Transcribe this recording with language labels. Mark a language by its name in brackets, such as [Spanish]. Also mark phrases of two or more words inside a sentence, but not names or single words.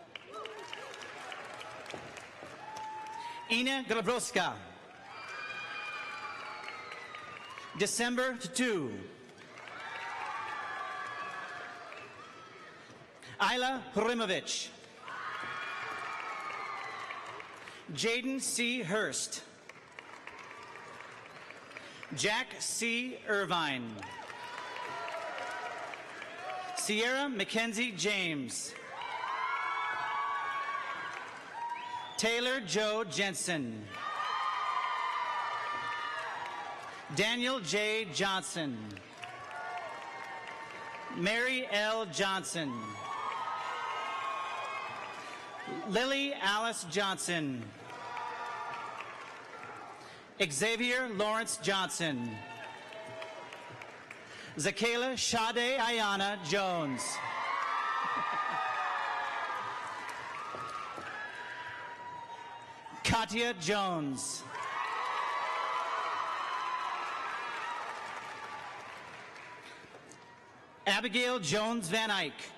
[English] Ina Grabowska. December 2. Isla Hrimovich. Jaden C. Hurst. Jack C. Irvine. Sierra Mackenzie James. Taylor Joe Jensen. Daniel J. Johnson. Mary L. Johnson. Lily Alice Johnson. Xavier Lawrence Johnson. Zakayla Sade Ayana Jones. Katya Jones. Abigail Jones Van Eyck.